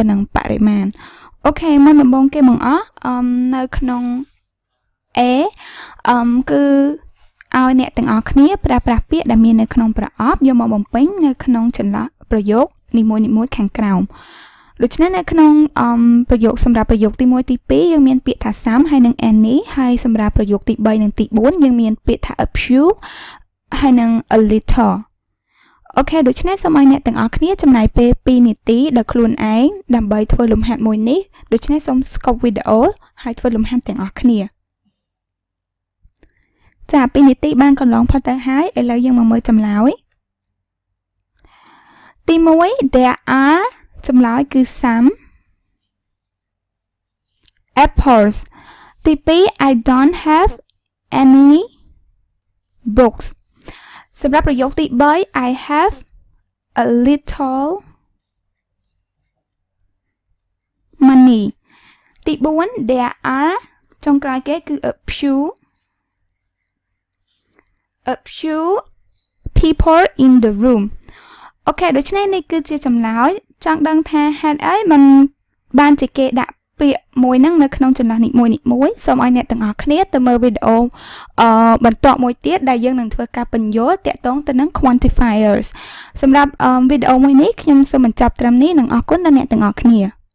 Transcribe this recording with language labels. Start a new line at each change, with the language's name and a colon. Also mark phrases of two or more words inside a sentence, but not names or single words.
Khmer: នឹងបរិមាណអូខេមុនដំបូងគេបងអស់នៅក្នុង A គឺឲ្យអ្នកទាំងអស់គ្នាប្រើប្រាស់ពាក្យដែលមាននៅក្នុងប្រអប់យកមកបំ ពេញនៅក្នុងចន្លោះប្រយោគនីមួយៗខាងក្រោមដូច្នេះនៅក្នុងប្រយោគសម្រាប់ប្រយោគទី1ទី2យើងមានពាក្យថា some ហើយនិង any ហើយសម្រាប់ប្រយោគទី3និងទី4យើងមានពាក្យថា
English: a few
Khmer: ហើយនិង
English: a little
Khmer: អូខេដូច្នេះសូមឲ្យអ្នកទាំងអស់គ្នាចំណាយពេល2នាទីដល់ខ្លួនឯងដើម្បីធ្វើលំហាត់មួយនេះដូច្នេះសូមស្កប់វីដេអូហើយធ្វើលំហាត់ទាំងអស់គ្នាចា2នាទីបានកន្លងផុតទៅហើយឥឡូវយើងមកមើលចម្លើយ
English: ទី1 there are
Khmer: ចម្លើយគឺ
English: some apples ទី2 I don't have any books
Khmer: សម្រាប់ប្រយោគទី3
English: I have a little money ទី4 there are
Khmer: ចុងក្រោយគេគឺ
English: a few people in the room អូ
Khmer: ខេដូច្នេះនេះគឺជាចម្លើយចង់ដឹងថាហេតុអីมันបានជាគេដាក់ពាក្យមួយហ្នឹងនៅក្នុងចន្លោះនីមួយសូមឲ្យអ្នកទាំងអស់គ្នាទៅមើលវីដេអូបន្តមួយទៀតដែលយើងនឹងធ្វើការពន្យល់តាក់ទងទៅនឹង quantifiers សម្រាប់វីដេអូមួយនេះខ្ញុំសូមបញ្ចប់ត្រឹមនេះនិងអរគុណដល់អ្នកទាំងអស់គ្នា